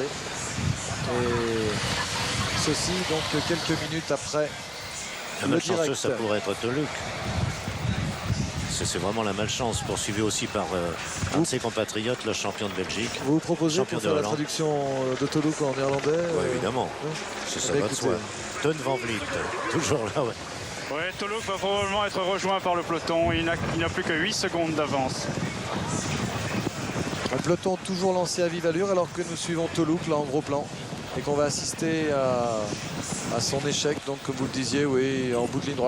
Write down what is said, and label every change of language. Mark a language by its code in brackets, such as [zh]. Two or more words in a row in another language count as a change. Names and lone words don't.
[fr] Et ceci donc quelques minutes après La le malchanceux, direct. ça pourrait être Toluk. C'est vraiment la malchance, poursuivi aussi par un de ses compatriotes, le champion de Belgique. Vous vous proposez Champion pour de faire la Hollande. traduction de Toluk en néerlandais Évidemment, oui. ça Eh bien, va de soi. écoutez. Teun van Vliet, toujours là, ouais. Oui, Toluk va probablement être rejoint par le peloton. Il n'a plus que 8 secondes d'avance. Un peloton toujours lancé à vive allure alors que nous suivons Toluk là en gros plan et qu'on va assister à son échec, donc comme vous le disiez, oui, en bout de ligne droite.